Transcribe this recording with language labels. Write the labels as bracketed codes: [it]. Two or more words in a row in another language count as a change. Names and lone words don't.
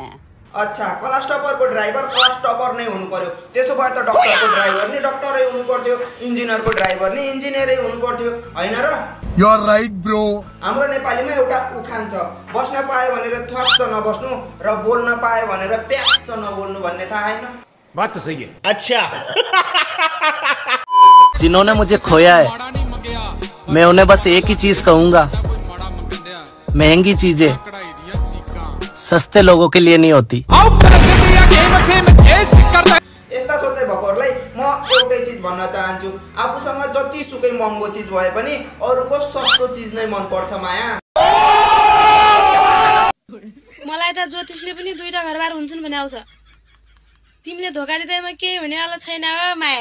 [ne] अच्छा क्लास टपरको ड्राइभर क्लास टपर नै हुनु पर्यो त्यसो भए त डाक्टरको ड्राइभर नि डाक्टरै हुनु पर्थ्यो इन्जिनियरको ड्राइभर नि इन्जिनियरै हुनु पर्थ्यो हैन र [en] you are right bro [ne] हाम्रो नेपालीमा एउटा उखान छ बस्न पाए भनेर थ्वाच्च नबस्नु र बोल्न पाए भनेर प्याच्च नबोल्नु भन्ने थाहा हैन [hi] बात तो सही है अच्छा जिन्होंने मुझे खोया है मैं उन्हें बस एक ही चीज कहूंगा महंगी चीजें सस्ते लोगों के लिए नहीं होती [ne] यस्ता सोचे भकोरलाई म एउटै चीज भन्न चाहन्छु आफूसँग जति सुकै महँगो चीज भए पनि अरूको सस्तो चीज नै मन पर्छ माया मलाई त ज्योतिषले पनि दुईटा घरबार हुन्छन् भने आउँछ तिमीले धोका दिँदैमा के हुनेवाला छैन माया